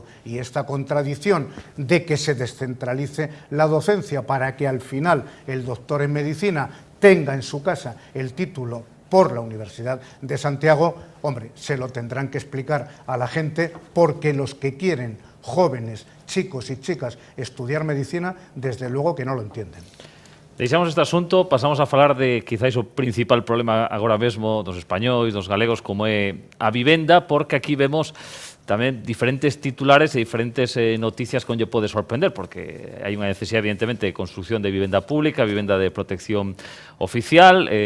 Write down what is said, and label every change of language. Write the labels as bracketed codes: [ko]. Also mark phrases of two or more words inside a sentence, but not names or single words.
[es] Y esta contradicción de que se descentralice la docencia para que al final el doctor en medicina tenga en su casa el título por la Universidad de Santiago, hombre, se lo tendrán que explicar a la gente, porque los que quieren, jóvenes, chicos y chicas, estudiar medicina, desde luego que no lo entienden. [gl] Deixamos este asunto, pasamos a falar de quizáis o principal problema agora mesmo dos españois, dos galegos, como é a vivenda, porque aquí vemos tamén diferentes titulares e diferentes noticias con lle pode sorprender, porque hai unha necesidade, evidentemente, de construcción de vivenda pública, vivenda de protección oficial.